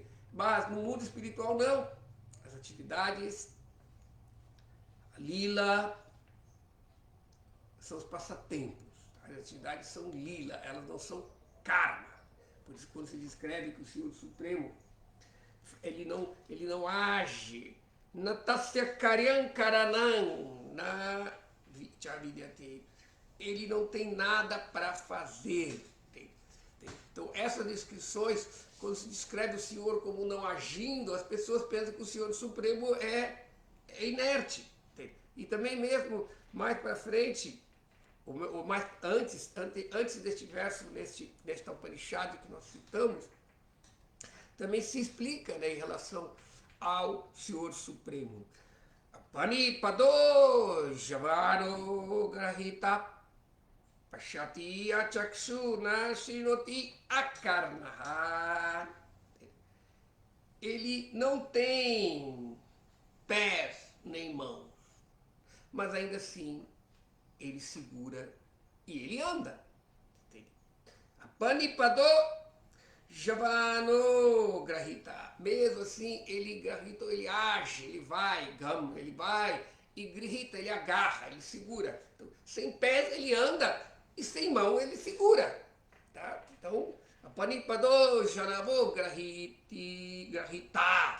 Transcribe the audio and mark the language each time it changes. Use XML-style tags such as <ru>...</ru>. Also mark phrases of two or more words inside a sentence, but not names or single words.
<pt>Mas no mundo espiritual não. As atividades, a lila, são os passatempos. As atividades são lila, elas não são karma. Por isso, quando se descreve que o Senhor Supremo, ele não age.</pt> <sa>Natasya karyam karanam na vidyate.</sa> <pt>Ele não tem nada para fazer. Então, essas descrições, quando se descreve o Senhor como não agindo, as pessoas pensam que o Senhor Supremo é inerte. E também mesmo mais para frente, ou mais antes deste verso, desta Upanishad que nós citamos, também se explica, né, em relação ao Senhor Supremo.</pt> <sa>Panipado javaro grahita Pashati achakshuna shinoti akarnaha.</sa> <pt>Ele não tem pés nem mãos, mas ainda assim ele segura e ele anda.</pt> <sa>Panipado javano grahita.</sa> <pt>Mesmo assim ele grahita, ele age, ele vai e grihita, ele agarra, ele segura. Então, sem pés ele anda e sem mão ele segura. Tá?</pt> <sa>Então, panipado janavo grahita.</sa>